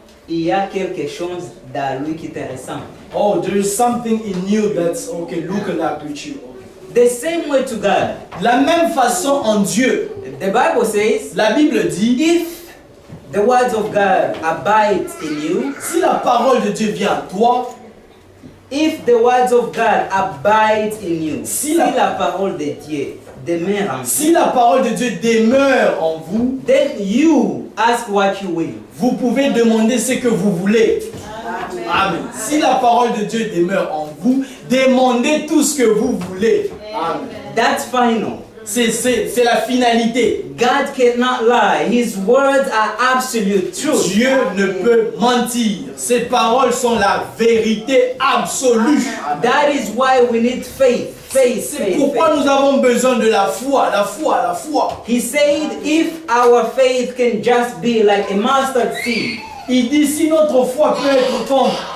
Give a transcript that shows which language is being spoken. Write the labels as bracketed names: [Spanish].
[French] Il y a quelque chose dans lui qui te ressemble. [English] Oh, there is something in you that's okay, look like with you. The same way to God. [French] De la même façon en Dieu, [English] The Bible says, [French] la Bible dit, [English] if the words of God abide in you, si la parole de Dieu vient à toi, if the words of God abide in you, [French] Si si la- la parole de Dieu demeure en vous, si la parole de Dieu demeure en vous, [English] then you ask what you will. [French] vous pouvez demander ce que vous voulez. Amen. Si la parole de Dieu demeure en vous, demandez tout ce que vous voulez. Amen. [English] That's final. [French] C'est la finalité. [English] God cannot lie. His words are absolute truth. [French] Dieu ne peut mentir. Ses paroles sont la vérité absolue. [English] That is why we need faith. Faith, [French] C'est [English] faith, [French] pourquoi [English] faith. [French] nous avons besoin de la foi, la foi, la foi. [English] He said, if our faith can just be like a mustard seed, [French] Il dit si notre foi peut être comme